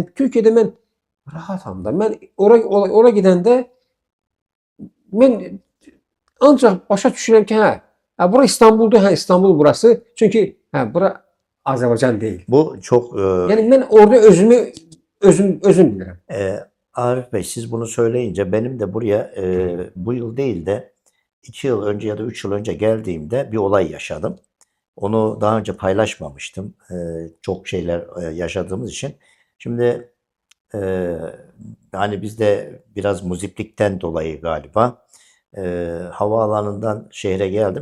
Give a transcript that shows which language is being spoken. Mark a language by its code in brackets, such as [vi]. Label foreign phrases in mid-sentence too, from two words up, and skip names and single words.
[az] Türkiyədə mən rahatam da. Mən ora gedəndə mən ancaq başa düşürəm ki, bura İstanbuldur, İstanbul burası. Çünki bura Azərbaycan deyil. [tr] Bu çok [az] Yəni mən orada özüm bilirəm. [tr] Arif Bey, siz bunu söyleyince benim de buraya bu yıl değil de 2 yıl önce ya da 3 yıl önce geldiğimde bir olay yaşadım. Onu daha önce paylaşmamıştım. Çok şeyler yaşadığımız için. Şimdi hani bizde biraz muziplikten dolayı galiba havaalanından şehre geldim.